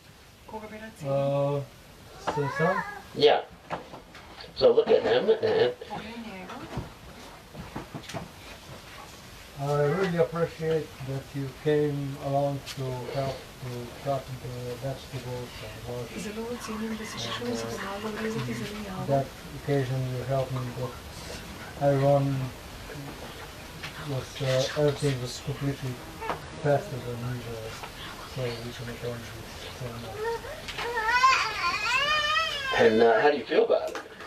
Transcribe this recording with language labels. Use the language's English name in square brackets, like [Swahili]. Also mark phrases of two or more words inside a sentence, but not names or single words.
[English] Susan? Yeah. So look at him and I really appreciate that you came along to help to cut the vegetables and wash. [Slovenian] Zelo ocenim, da si prišel in si pomagal rezati zelenjavo. [English] That occasion you helped me, but everyone was, everything was completely faster than usual, so we can attend this ceremony. and how do you feel about it?